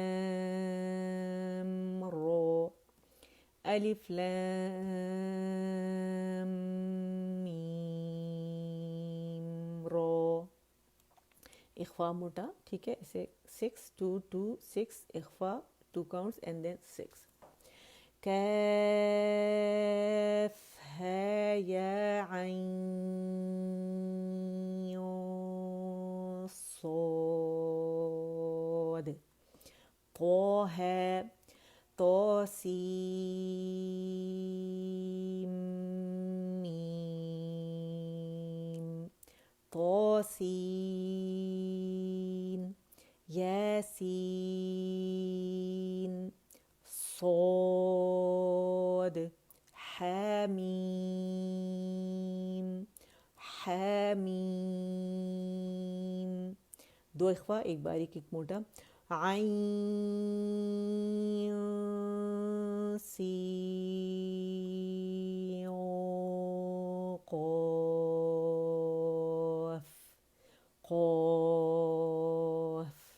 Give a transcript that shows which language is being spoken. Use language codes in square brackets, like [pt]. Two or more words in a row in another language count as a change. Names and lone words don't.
[ur] لام را الف لام میم را اخفا موٹا ٹھیک ہے اسے 6 2 2 6 اخفا 2 [en] counts and then [ur] 6 [ar] کاف ها یا عین صاد طه طاسیم میم طاسین یاسین صاد حامیم حامیم 2 اخفا [ur] ایک باریک ایک موٹا [ar] عین سین قاف قاف